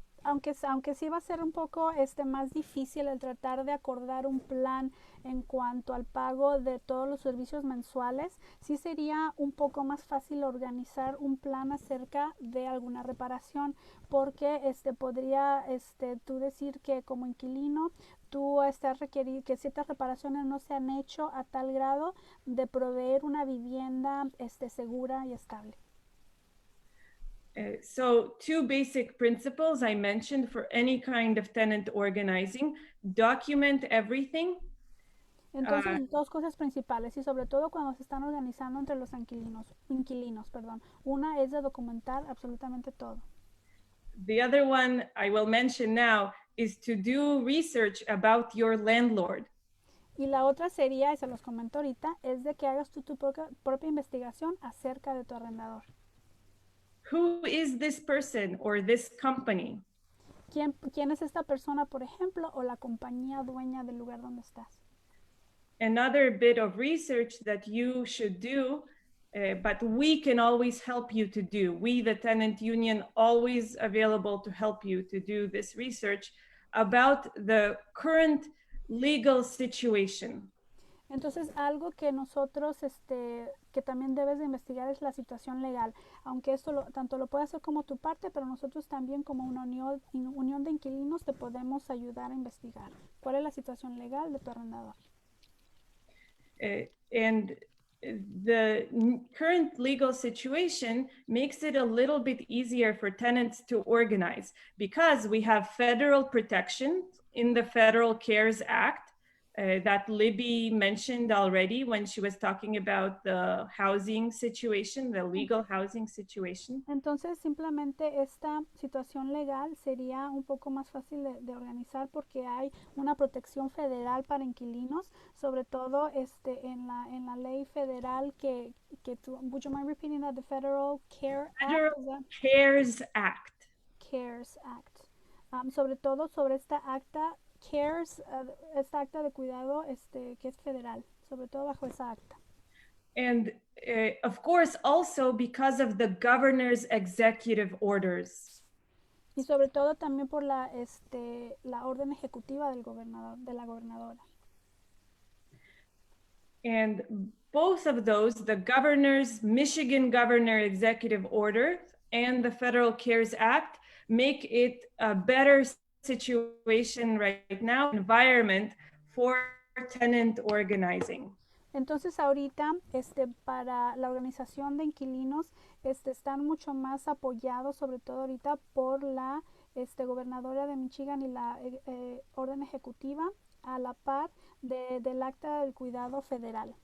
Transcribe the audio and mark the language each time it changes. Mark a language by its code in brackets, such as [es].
[es] Aunque sí va a ser un poco más difícil el tratar de acordar un plan en cuanto al pago de todos los servicios mensuales, sí sería un poco más fácil organizar un plan acerca de alguna reparación, porque podría tú decir que como inquilino tú estás requerido que ciertas reparaciones no se han hecho a tal grado de proveer una vivienda segura y estable. [en] So two basic principles I mentioned for any kind of tenant organizing: document everything. [es] Entonces, dos cosas principales y sobre todo cuando se están organizando entre los inquilinos, perdón. Una es de documentar absolutamente todo. [en] The other one I will mention now is to do research about your landlord. [es] Y la otra sería, y se los comento ahorita, es de que hagas tu propia investigación acerca de tu arrendador. [en] Who is this person or this company? [es] ¿Quién es esta persona, por ejemplo, o la compañía dueña del lugar donde estás? [en] Another bit of research that you should do, but we can always help you to do. We, the tenant union, always available to help you to do this research about the current legal situation. [es] Entonces, algo que nosotros, que también debes de investigar es la situación legal. Aunque esto tanto lo puede hacer como tu parte, pero nosotros también como una unión de inquilinos te podemos ayudar a investigar. ¿Cuál es la situación legal de tu arrendador? [en] And the current legal situation makes it a little bit easier for tenants to organize because we have federal protection in the Federal CARES Act. That Libby mentioned already when she was talking about the housing situation, the legal housing situation. [es] Entonces, simplemente esta situación legal sería un poco más fácil de organizar porque hay una protección federal para inquilinos, sobre todo en la ley federal que [en] would you mind repeating that? The Federal CARES Act. CARES Act. [es] Sobre todo sobre esta acta CARES, esta acta de cuidado que es federal, sobre todo bajo esa acta. [en] And of course, also because of the governor's executive orders. [es] Y sobre todo también por la orden ejecutiva del gobernador, de la gobernadora. [en] And both of those, the governor's Michigan Governor Executive Order and the Federal CARES Act, make it a better situation right now, environment for tenant organizing. [es] Entonces ahorita para la organización de inquilinos están mucho más apoyados, sobre todo ahorita por la gobernadora de Michigan y la orden ejecutiva a la par del acta del cuidado federal.